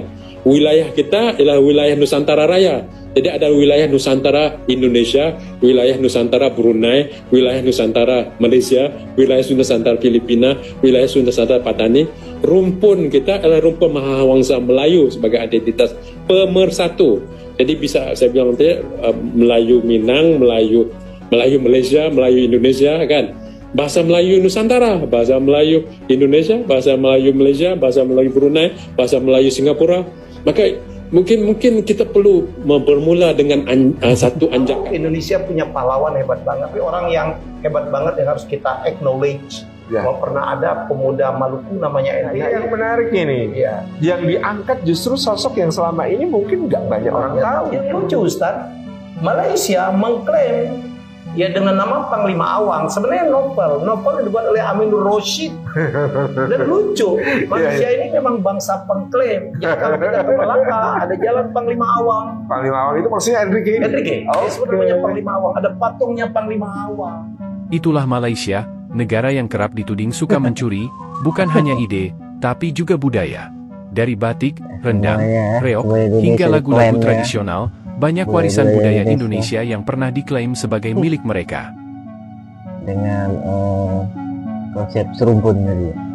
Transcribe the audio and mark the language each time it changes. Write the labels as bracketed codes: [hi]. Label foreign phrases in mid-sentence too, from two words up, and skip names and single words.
[ms] Wilayah kita ialah wilayah Nusantara Raya. Jadi ada wilayah Nusantara Indonesia, wilayah Nusantara Brunei, wilayah Nusantara Malaysia, wilayah Nusantara Filipina, wilayah Nusantara Patani. Rumpun kita adalah rumpun Mahawangsa Melayu sebagai identitas pemersatu. [id] Jadi bisa saya bilang tadi Melayu Minang, Melayu Malaysia, Melayu Indonesia kan. Bahasa Melayu Nusantara, bahasa Melayu Indonesia, bahasa Melayu Malaysia, bahasa Melayu Brunei, bahasa Melayu Singapura. [ms] Maka mungkin kita perlu bermula dengan satu anjakan. [id] Indonesia punya pahlawan hebat banget, tapi orang yang hebat banget yang harus kita acknowledge. Ya. Bahwa pernah ada pemuda Maluku namanya NDH. Yang menarik ini, ya. Yang diangkat justru sosok yang selama ini mungkin nggak banyak orang tahu. Yang lucu Ustaz, Malaysia mengklaim ya dengan nama Panglima Awang, sebenarnya novel dibuat oleh Aminur Rashid. Dan lucu, Malaysia ini memang bangsa pengklaim. Jadi kalau kita ke Melaka, ada jalan Panglima Awang. Panglima Awang itu maksudnya Enrique? Oh, sebenarnya Panglima Awang, ada patungnya Panglima Awang. Itulah Malaysia, negara yang kerap dituding suka mencuri, bukan hanya ide, tapi juga budaya. Dari batik, rendang, reok, hingga lagu-lagu tradisional, banyak warisan budaya Indonesia yang pernah diklaim sebagai milik mereka. Dengan konsep serumpun tadi.